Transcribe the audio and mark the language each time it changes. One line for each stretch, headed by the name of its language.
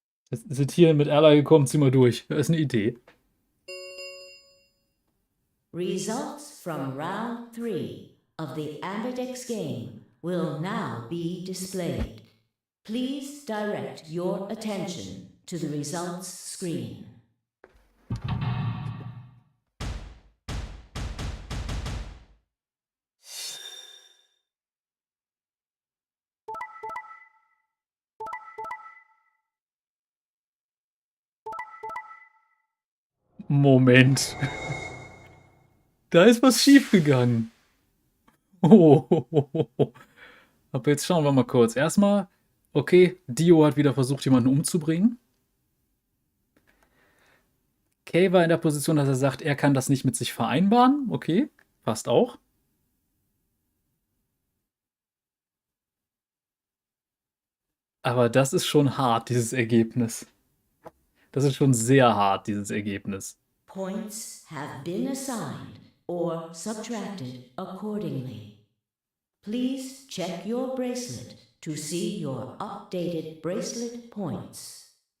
German: Wir sind hier mit Ally gekommen, zieh mal durch. Das ist eine Idee.
English: Results from round 3 of the Ambidex game will now be displayed. Please direct your attention to the results screen.
German: Moment. Da ist was schiefgegangen. Oh. Aber jetzt schauen wir mal kurz. Erstmal, okay, Dio hat wieder versucht, jemanden umzubringen. Kay war in der Position, dass er sagt, er kann das nicht mit sich vereinbaren. Okay, passt auch. Aber das ist schon hart, dieses Ergebnis. Das ist schon sehr hart, dieses Ergebnis.
English: Points have been assigned or subtracted accordingly. Please check your bracelet to see your updated bracelet points.